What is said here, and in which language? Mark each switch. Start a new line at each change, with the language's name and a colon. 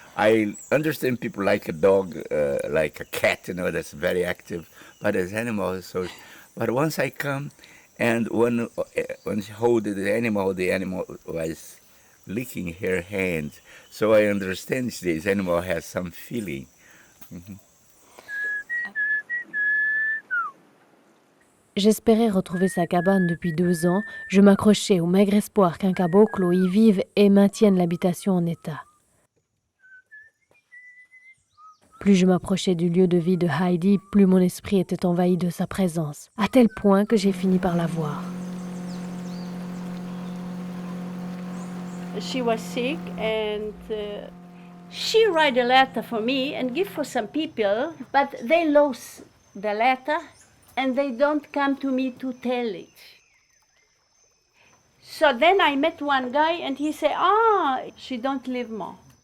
English: I understand people like a dog, like a cat, you know, that's very active, but as animals, so. But once I come, and when she hold the animal was licking her hand. So I understand this animal has some feeling. Mm-hmm.
French: J'espérais retrouver sa cabane depuis 2 ans. Je m'accrochais au maigre espoir qu'un caboclo y vive et maintienne l'habitation en état. Plus je m'approchais du lieu de vie de Heidi, plus mon esprit était envahi de sa présence, à tel point que j'ai fini par la voir.
English: She was sick and she write a letter for me and give for some people, but they lost the letter and they don't come to me to tell it. So then I met one guy and he said, she don't live more.